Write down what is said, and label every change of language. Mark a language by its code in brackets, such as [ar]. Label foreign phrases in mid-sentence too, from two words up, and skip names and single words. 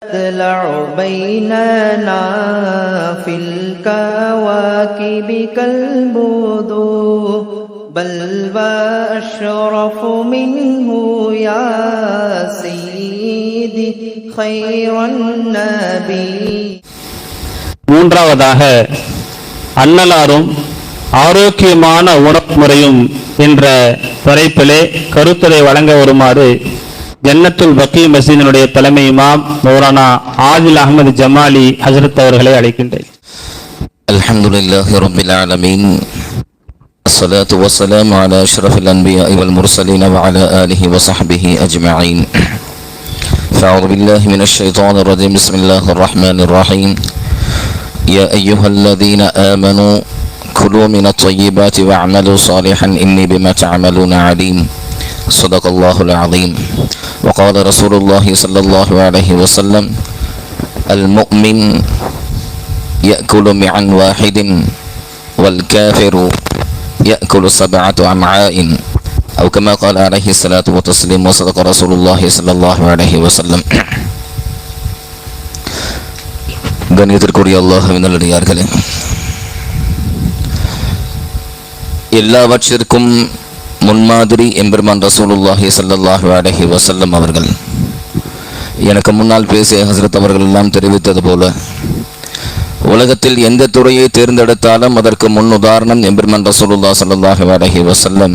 [ar] تطلع بيننا في الكواكب كالبدور بل وأشرف منه يا سيدي خير النبي. [ta] மூன்றாவதாக அன்னலாரும் ஆரோக்கியமான உணவு முறையும் என்ற தலைப்பிலே கருத்துரை வழங்க வருமாறு ஜன்னத்துல் பக்கி மஸ்ஜிதினுடைய தலைமை இமாம் மௌலானா ஆதில் அஹ்மது ஜமாலி ஹஜ்ரத் அவர்களை அழைக்கின்றேன். [ar] الحمد لله رب العالمين. الصلاة والسلام على أشرف الأنبياء والمرسلين وعلى آله وصحبه أجمعين. فأعوذ بالله من الشيطان الرجيم. بسم الله الرحمن الرحيم. يا أيها الذين آمنوا كلوا من الطيبات واعملوا صالحا إني بما تعملون عليم. صدق الله العظيم. وقال رسول الله صلى الله عليه وسلم المؤمن يأكل معا واحد والكافر يأكل 7 أمعاء أو كما قال عليه الصلاة والتسليم. وصدق رسول الله صلى الله عليه وسلم. [ta] கண்ணியத்திற்குரிய அல்லாஹ்வின் நல்லடியார்களே, எல்லாவற்றிற்கும் முன்மாதிரி எம்பெருமான் [ar] رسول الله صلى الله عليه وسلم [ta] அவர்கள் எனக்கு முன்னால் பேசிய ஹஸ்ரத் அவர்கள் எல்லாம் தெரிவித்தது போல, உலகத்தில் எந்த துறையை தேர்ந்தெடுத்தாலும் அதற்கு முன் உதாரணம் எம்பெருமான் [ar] رسول الله صلى الله عليه وسلم.